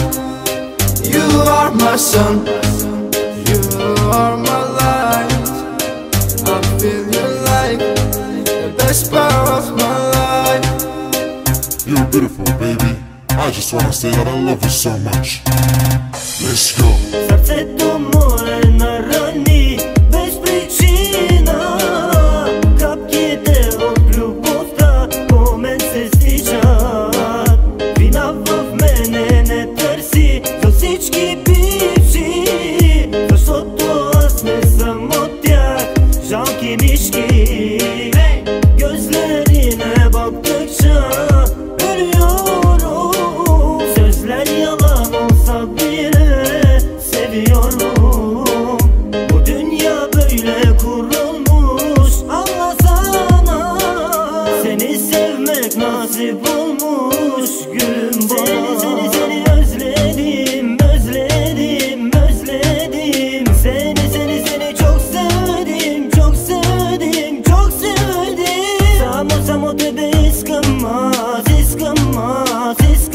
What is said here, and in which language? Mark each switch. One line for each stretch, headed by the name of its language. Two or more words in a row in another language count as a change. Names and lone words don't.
English: You are my sun, you are my light. I feel you like the best part of my life. You're beautiful, baby. I just wanna say that I love you so much. Let's go.
Bulgarian: Сърцето му е на рани без причина. Капките от любовта по мен се стичат. Вина в мене не търси за всички бивши, защото аз не съм от tях.
Turkish: Жалки mişki gözlerine baktıkça ölüyorum. Sözler yalan olsa bile seviyorum. Bu dünya böyle kurulmuş, anlasana. Seni sevmek nasip olmuş gülüm bana. Seni özledim, özledim, özledim. Seni çok sevdim, çok sevdim, çok sevdim.
Bulgarian: Само тебе искам аз.